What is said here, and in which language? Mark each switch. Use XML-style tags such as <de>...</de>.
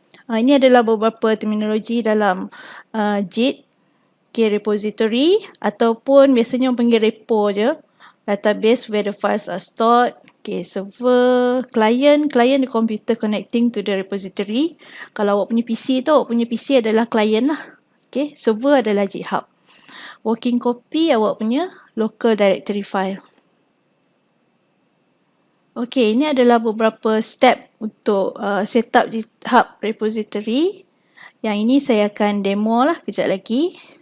<ms>Ini adalah beberapa terminologi dalam JIT. Okay, repository ataupun biasanya orang panggil repo je.</ms> <en>Database where the files are stored. Okay, server, client the computer connecting to the repository.</en> <ms>Kalau awak punya PC tu, awak punya PC adalah client lah. Okay, server adalah GitHub. Working copy awak punya local directory file. Okay, ini adalah beberapa step untuk setup GitHub repository. Yang ini saya akan demo lah kejap lagi.</ms>